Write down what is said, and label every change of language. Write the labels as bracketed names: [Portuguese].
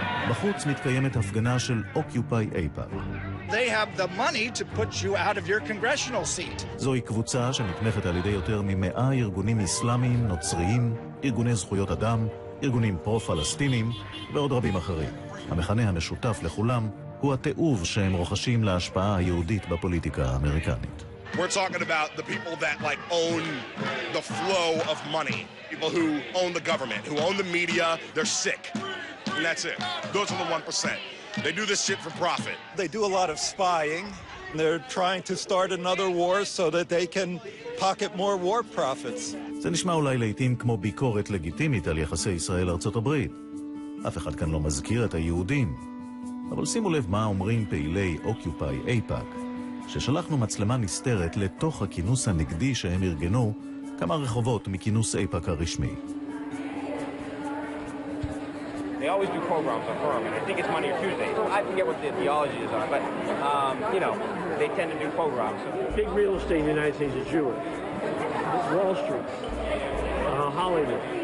[Hebrew] בחוץ מתקיימת הפגנה של Occupy AIPAC. [English] They have the money to put you out of your congressional seat. [Hebrew] זוהי קבוצה שנתמכת על ידי יותר מ100 ארגונים אסלאמיים, נוצריים, ארגוני זכויות אדם, ארגונים פרו-פלסטינים ועוד רבים אחרים. המכנה המשותף לכולם הוא התיעוב שהם רוכשים להשפעה היהודית בפוליטיקה האמריקנית. [English] We're talking about the people that own the flow of money. People who own the government, who own the media, they're sick. And that's it. Those are the 1%. They do this shit for profit. They do a lot of spying. They're trying to start another war so that they can pocket more war profits. [Hebrew] זה נשמע אולי לעתים כמו ביקורת לגיטימית על יחסי ישראל-ארצות הברית. אף אחד כאן לא מזכיר את היהודים. אבל שימו לב מה אומרים פעילי Occupy AIPAC, ששלחנו מצלמה נסתרת לתוך הכינוס הנגדי שהם ארגנו כמה רחובות מכינוס AIPAC הרשמי. [English] They always do programs on Purim, and I think it's Monday or Tuesday. I forget what the theology is on, but, they tend to do programs. Big real estate in the United States is Jewish. Wall Street, Hollywood.